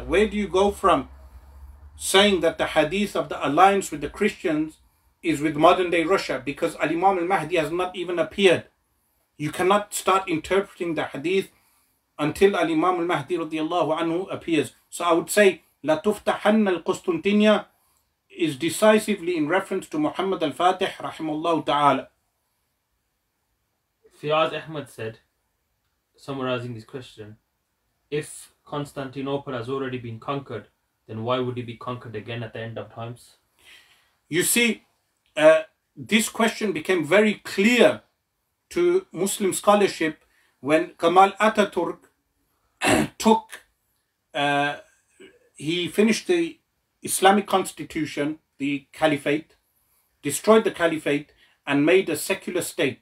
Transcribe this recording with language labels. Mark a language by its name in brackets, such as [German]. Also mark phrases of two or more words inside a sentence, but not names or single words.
[English] Where do you go from saying that the hadith of the alliance with the Christians is with modern day Russia? Because Imam al-Mahdi has not even appeared. You cannot start interpreting the hadith until Imam al-Mahdi [Arabic] رضي الله عنه [English] appears. So I would say, [Arabic] لتفتحن القسطنطينية [English] is decisively in reference to Muhammad al-Fatih [Arabic] رحمه الله تعالى. [English] Fiyaz Ahmad said, summarizing this question, if Constantinople has already been conquered, then why would it be conquered again at the end of times? You see, this question became very clear to Muslim scholarship when Kemal Ataturk he finished the Islamic constitution, the caliphate, destroyed the caliphate, and made a secular state.